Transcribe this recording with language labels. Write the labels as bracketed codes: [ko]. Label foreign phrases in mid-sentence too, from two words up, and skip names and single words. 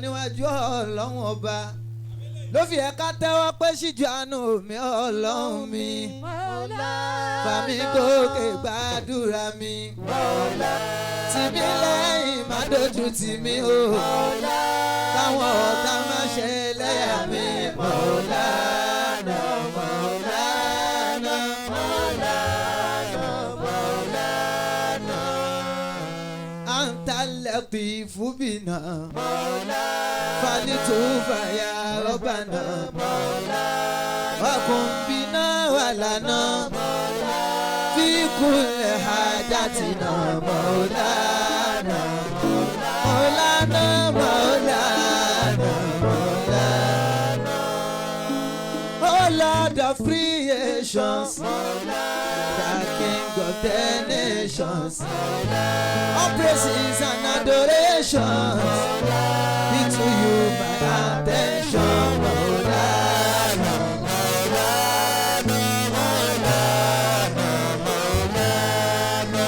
[yo] níwájú ọlọ́run ọba ló fi ẹ̀ka tẹ́wọ́ pé ṣíjú àánú mi ọlọ́run mi fàmí gòkè gbàdúrà mi tìmí lẹ́yìn má dojú tì mí o káwọn ọ̀tá má ṣe lẹ́yà mi [ar] مولانا مولانا مولانا مولانا أنت لطيف بنا فالطف يا ربنا وكن بنا ولنا في كل حاجاتنا مولانا مولانا مولانا مولانا Oh [en] Lord of creations the King of the nations all praises and adorations be to you my attention [ar] مولانا مولانا مولانا مولانا.